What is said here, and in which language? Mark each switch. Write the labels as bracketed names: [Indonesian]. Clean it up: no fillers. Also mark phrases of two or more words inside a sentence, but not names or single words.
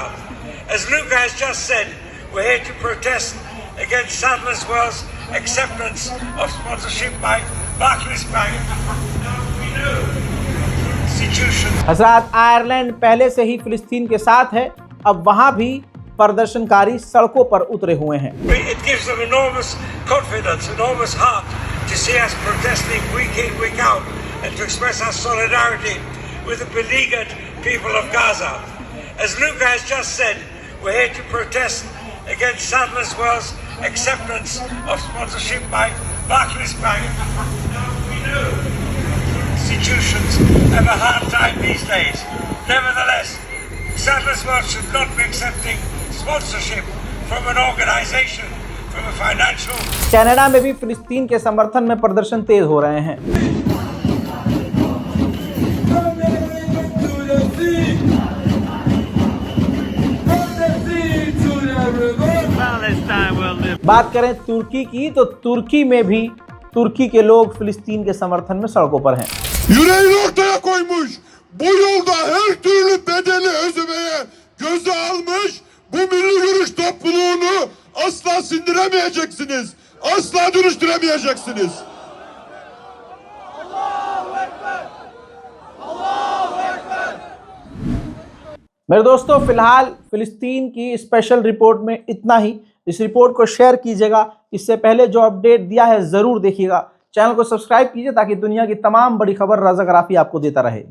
[English] As Luca has just said, we're here to protest against Sadler's Wells' acceptance of sponsorship by Barclays Bank. Now we know institutions. [Hindi] हज़रात, आयरलैंड पहले से ही फ़िलिस्तीन के साथ है, अब वहाँ भी प्रदर्शनकारी सड़कों पर उतरे हुए हैं। [English] It gives them enormous confidence, enormous heart to see us protesting week in, week out, and to express our solidarity with the beleaguered people of Gaza. As Luca has just said, we're here to protest against Sadler's Wells' acceptance of sponsorship by Barclays Bank. Now we know institutions have a hard time these days. Nevertheless, Sadler's Wells should not be accepting sponsorship from an organization, from a financial. [Hindi] कनाडा में भी फ़िलिस्तीन के समर्थन में प्रदर्शन तेज हो रहे हैं। बात करें तुर्की की, तो तुर्की में भी तुर्की के लोग फ़िलिस्तीन के समर्थन में सड़कों पर हैं। [Turkish] Yüreğini ortaya koymuş, bu yolda her türlü bedeli ödemeye göze almış, bu milli görüş topluluğunu asla sindiremeyeceksiniz, asla dönüştüremeyeceksiniz. [Hindi] मेरे दोस्तों, फिलहाल फ़िलिस्तीन की [English] special report [Hindi] में इतना ही। इस रिपोर्ट को शेयर कीजिएगा, इससे पहले जो अपडेट दिया है ज़रूर देखिएगा। चैनल को सब्सक्राइब कीजिए ताकि दुनिया की तमाम बड़ी खबर रज़ा गराफ़ी आपको देता रहे।